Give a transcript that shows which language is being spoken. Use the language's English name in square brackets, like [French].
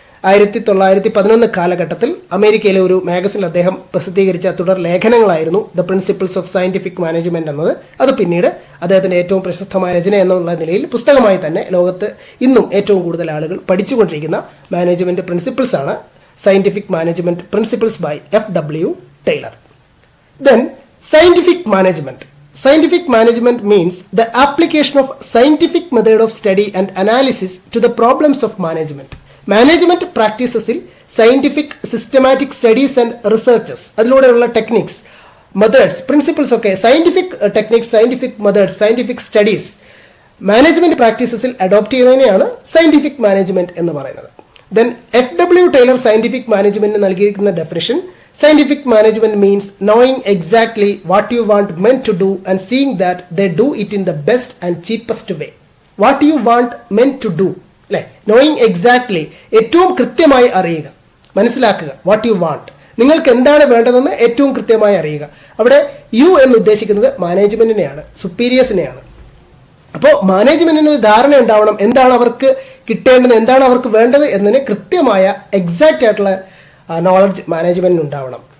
[Malayalam] 1911 കാലഘട്ടത്തിൽ അമേരിക്കയിലെ ഒരു മാഗസിനിൽ അദ്ദേഹം പ്രസിദ്ധീകരിച്ച തുടർ ലേഖനങ്ങളായിരുന്നു the principles of scientific management എന്നത്. അത് പിന്നീട് അദ്ദേഹത്തിന്റെ ഏറ്റവും പ്രശസ്തമായ രചന എന്നുള്ള നിലയിൽ പുസ്തകമായി തന്നെ ലോകത്ത് ഇന്നും ഏറ്റവും കൂടുതൽ ആളുകൾ പഠിച്ചുകൊണ്ടിരിക്കുന്ന മാനേജ്മെന്റ് പ്രിൻസിപ്പിൾസ് ആണ് scientific management principles by F.W. [English] Taylor. Then scientific management. Scientific management means the application of scientific method of study and analysis to the problems of management. [Malayalam] Management പ്രാക്ടീസസിൽ scientific systematic studies and researches, അതിലൂടെയുള്ള techniques, methods, principles ഒക്കെ scientific techniques, scientific methods, scientific studies management പ്രാക്ടീസസിൽ adopt ചെയ്യുന്നതിനെയാണ് scientific management എന്ന് പറയുന്നത്. [English] Then F.W. [Malayalam] Taylor scientific മാനേജ്മെന്റിന് നൽകിയിരിക്കുന്ന definition: [English] scientific management means knowing exactly what you want men to do and seeing that they do it in the best and cheapest way. What you want men to do, [Malayalam] അല്ലെ? [English] knowing exactly, [Malayalam] ഏറ്റവും കൃത്യമായി അറിയുക, മനസ്സിലാക്കുക. [English] what you want, [Malayalam] നിങ്ങൾക്ക് എന്താണ് വേണ്ടതെന്ന് ഏറ്റവും കൃത്യമായി അറിയുക. അവിടെ യു എന്ന് ഉദ്ദേശിക്കുന്നത് മാനേജ്മെന്റിനെയാണ്, സുപ്പീരിയേഴ്സിനെയാണ്. അപ്പോൾ മാനേജ്മെന്റിന് ഒരു ധാരണ ഉണ്ടാവണം, എന്താണ് അവർക്ക് കിട്ടേണ്ടത്, എന്താണ് അവർക്ക് വേണ്ടത് എന്നതിന് കൃത്യമായ എക്സാക്റ്റ് ആയിട്ടുള്ള നോളജ് മാനേജ്മെന്റിന് ഉണ്ടാവണം.